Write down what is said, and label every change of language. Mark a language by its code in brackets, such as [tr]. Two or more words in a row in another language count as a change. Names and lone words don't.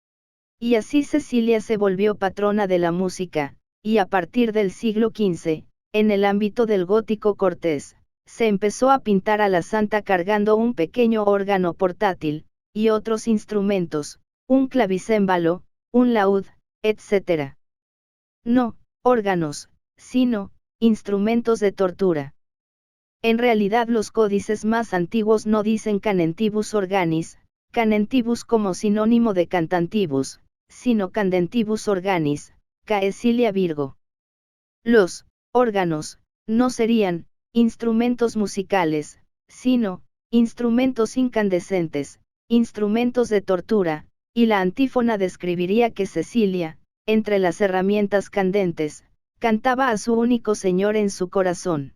[es] Y así Cecilia se volvió patrona de la música, y a partir del siglo XV, en el ámbito del gótico cortés, se empezó a pintar a la santa cargando un pequeño órgano portátil, y otros instrumentos, un clavicémbalo, un laúd, etc. No, órganos, sino, instrumentos de tortura. En realidad los códices más antiguos no dicen [la] canentibus organis, [es] canentibus como sinónimo de cantantibus, sino [la] candentibus organis, caecilia Virgo. [es] Los órganos no serían instrumentos musicales, sino instrumentos incandescentes, instrumentos de tortura, y la antífona describiría que Cecilia, entre las herramientas candentes, cantaba a su único Señor en su corazón.